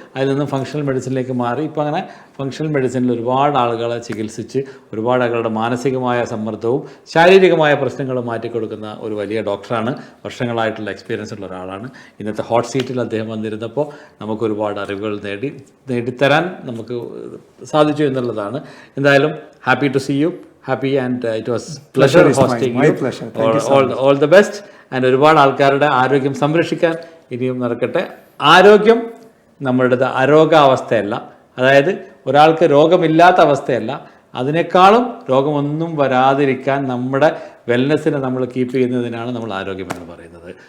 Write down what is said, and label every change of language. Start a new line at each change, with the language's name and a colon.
Malayalam: അതിൽ നിന്നും ഫങ്ഷണൽ മെഡിസിനിലേക്ക് മാറി. ഇപ്പോൾ അങ്ങനെ ഫങ്ഷണൽ മെഡിസിനിൽ ഒരുപാട് ആളുകളെ ചികിത്സിച്ച് ഒരുപാട് ആളുകളുടെ മാനസികമായ സമ്മർദ്ദവും ശാരീരികമായ പ്രശ്നങ്ങളും മാറ്റിക്കൊടുക്കുന്ന ഒരു വലിയ ഡോക്ടറാണ്. വർഷങ്ങളായിട്ടുള്ള എക്സ്പീരിയൻസ് ഉള്ള ഒരാളാണ്. ഇന്നത്തെ ഹോട്ട് സീറ്റിൽ അദ്ദേഹം വന്നിരുന്നപ്പോൾ നമുക്ക് ഒരുപാട് അറിവുകൾ നേടിത്തരാൻ നമുക്ക് സാധിച്ചു എന്നുള്ളതാണ്. എന്തായാലും
English: Happy to see you. Happy and it was pleasure hosting you. My pleasure. Thank you. All the best.
Malayalam: And ഒരുപാട് ആൾക്കാരുടെ ആരോഗ്യം സംരക്ഷിക്കാൻ ഇനിയും നടക്കട്ടെ. ആരോഗ്യം നമ്മളുടെ അരോഗാവസ്ഥയല്ല, അതായത് ഒരാൾക്ക് രോഗമില്ലാത്ത അവസ്ഥയല്ല, അതിനേക്കാളും രോഗമൊന്നും വരാതിരിക്കാൻ നമ്മുടെ വെൽനെസ്സിനെ നമ്മൾ കീപ്പ് ചെയ്യുന്നതിനാണ് നമ്മൾ ആരോഗ്യം എന്ന് പറയുന്നത്.